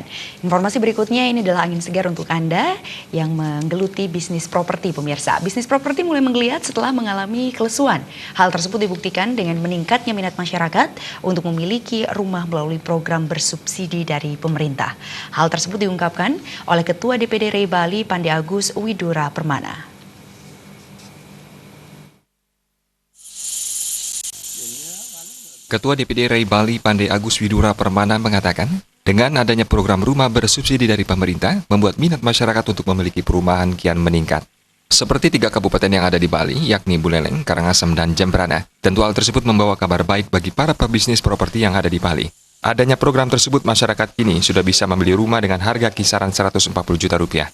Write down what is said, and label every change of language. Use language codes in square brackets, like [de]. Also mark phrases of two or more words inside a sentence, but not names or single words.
[id] Informasi berikutnya ini adalah angin segar untuk Anda yang menggeluti bisnis properti pemirsa. Bisnis properti mulai menggeliat setelah mengalami kelesuan. Hal tersebut dibuktikan dengan meningkatnya minat masyarakat untuk memiliki rumah melalui program bersubsidi dari pemerintah. Hal tersebut diungkapkan oleh Ketua DPD RI Bali Pande Agus Widura Permana. Ketua DPD RI Bali Pande Agus Widura Permana mengatakan, dengan adanya program rumah bersubsidi dari pemerintah, membuat minat masyarakat untuk memiliki perumahan kian meningkat. Seperti 3 kabupaten yang ada di Bali, yakni Buleleng, Karangasem, dan Jembrana. Tentu hal tersebut membawa kabar baik bagi para pebisnis properti yang ada di Bali. Adanya program tersebut, masyarakat kini sudah bisa membeli rumah dengan harga kisaran 140 juta rupiah.